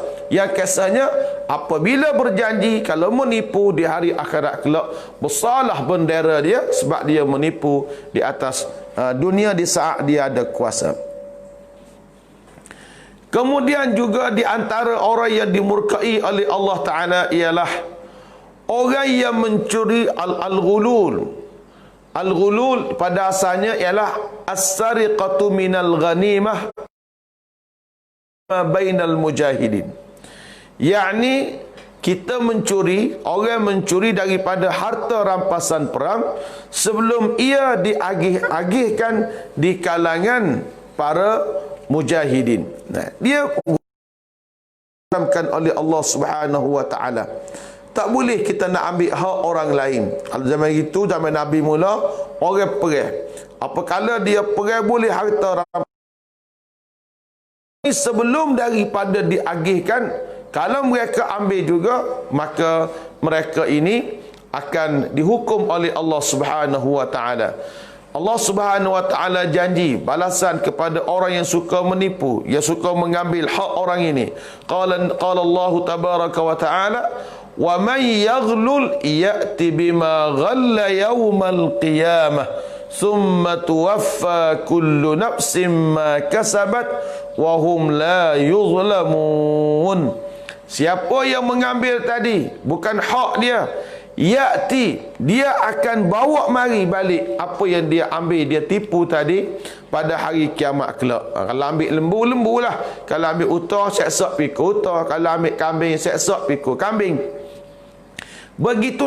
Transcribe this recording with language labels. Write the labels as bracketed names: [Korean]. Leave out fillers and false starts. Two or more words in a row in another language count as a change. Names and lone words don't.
[Malay] Yang kisahnya, apabila berjanji, kalau menipu di hari akhirat kelak, besarlah bendera dia, sebab dia menipu di atas dunia di saat dia ada kuasa. Kemudian juga di antara orang yang dimurkai oleh [Arabic] الله تعالى [Malay] ialah orang yang mencuri al-ghulul. [Arabic] Al-ghulul [Malay] pada asalnya ialah [Arabic] السرقة من الغنيمة بين المجاهدين. [Malay] Yakni kita mencuri, orang mencuri daripada harta rampasan perang sebelum ia diagih-agihkan di kalangan para mujahidin. Nah, dia diharamkan oleh [Arabic] الله سبحانه وتعالى. [Malay] Tak boleh kita nak ambil hak orang lain. Kalau zaman itu, zaman Nabi mula, orang perang. Apakala dia perang boleh harta rampasan sebelum daripada diagihkan. Kalau mereka ambil juga, maka mereka ini akan dihukum oleh [Arabic] الله سبحانه وتعالى. الله سبحانه وتعالى [Malay] janji balasan kepada orang yang suka menipu, yang suka mengambil hak orang ini. [Arabic] قال الله تبارك وتعالى ومن يغلل يأت بما غل يوم القيامة ثم توفى كل نفس ما كسبت وهم لا يظلمون. [Malay] Siapa yang mengambil tadi bukan hak dia, ya'ti, dia akan bawa mari balik apa yang dia ambil, dia tipu tadi pada hari kiamat kelak. Kalau ambil lembu, lah. Kalau ambil utah, seksak pikul utah. Kalau ambil kambing, seksak pikul kambing.